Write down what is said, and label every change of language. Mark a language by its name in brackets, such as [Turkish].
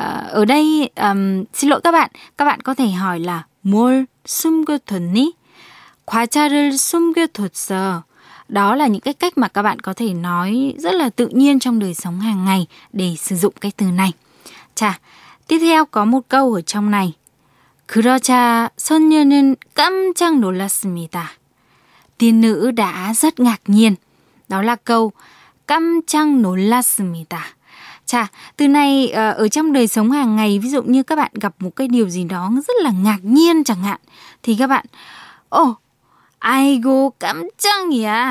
[Vietnamese] Ở đây, xin lỗi các bạn có thể hỏi là [Korean] 뭘 숨겼니? 과자를 숨겼어. [Vietnamese] Đó là những cái cách mà các bạn có thể nói rất là tự nhiên trong đời sống hàng ngày để sử dụng cái từ này. Chà, tiếp theo có một câu ở trong này. [Korean] 그러자 선녀는 깜짝 놀랐습니다. [Vietnamese] Tiên nữ đã rất ngạc nhiên. Đó là câu [Korean] 깜짝 놀랐습니다. [Vietnamese] 자, từ nay ở trong đời sống hàng ngày, ví dụ như các bạn gặp một cái điều gì đó rất là ngạc nhiên chẳng hạn, thì các bạn, ồ, ai go cắm chăng nhỉ?